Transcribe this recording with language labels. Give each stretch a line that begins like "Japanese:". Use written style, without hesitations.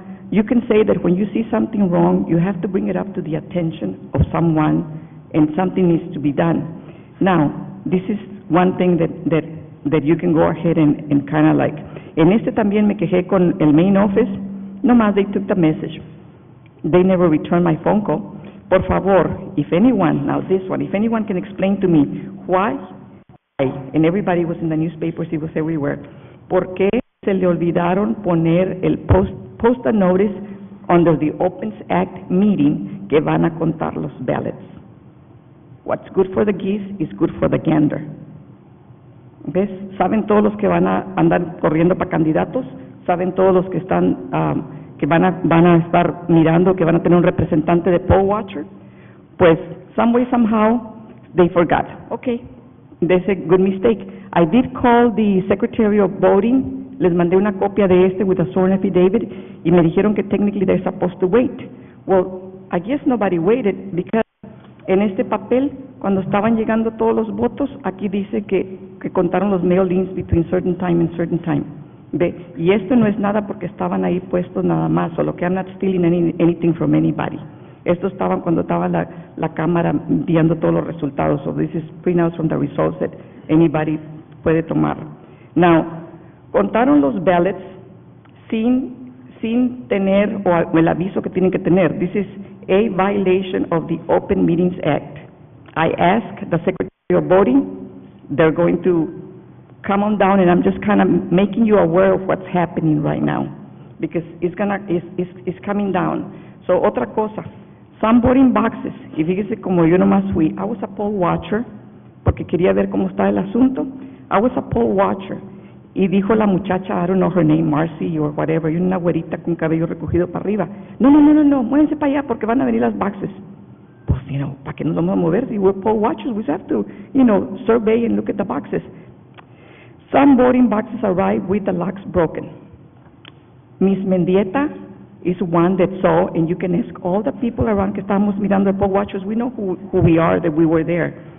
English: You can say that when you see something wrong, you have to bring it up to the attention of someone, and something needs to be done. Now, this is one thing that you can go ahead and kind of like.
Spanish: En también me quejé con el main office.
English: Nomás they took the message. They never returned my phone call. Por favor, if anyone can explain to me why, and everybody was in the newspapers, it was everywhere, ¿por qué se le olvidaron poner el post a notice under the Opens Act meeting que van a contar los ballots? What's good for the geese is good for the gander.
Spanish: ¿Ves? ¿Saben todos los que van a andar corriendo para candidatos? ¿Saben todos los que están, que van a estar mirando, que van a tener un representante de poll watcher?
English: Pues, some way, somehow, they forgot. Okay, that's a good mistake. I did call the Secretary of Voting, les mandé una copia de with a sworn affidavit, y me dijeron que technically they're supposed to wait.
Spanish: Well, I guess nobody waited, because en papel, cuando estaban llegando todos los votos, aquí dice que contaron los mail-ins between certain time and certain time. ¿Ve? Y esto no es nada porque estaban ahí puestos nada más, solo que I'm not stealing anything from anybody. Esto estaban cuando estaba la cámara viendo todos los resultados.
English: So this is printouts from the results that anybody puede tomar.
Spanish: Now, contaron los ballots sin tener o el aviso que tienen que tener.
English: This is a violation of the Open Meetings Act. I asked the Secretary of Voting, they're going to come on down, and I'm just kind of making you aware of what's happening right now, because it's coming down.
Spanish: So, otra cosa, some voting boxes, y fíjese como yo nomás fui, I was a poll watcher, porque quería ver cómo está el asunto. I was a poll watcher, y dijo la muchacha, I don't know her name, Marcy or whatever, y una güerita con cabello recogido para arriba, no, muévense para allá porque van a venir las boxes. Pues, ¿para qué nos vamos a mover?
English: Si we're poll watchers, we have to, survey and look at the boxes. Some voting boxes arrived with the locks broken. Miss Mendieta is one that saw, and you can ask all the people around que estábamos mirando the poll watchers, we know who we are, that we were there.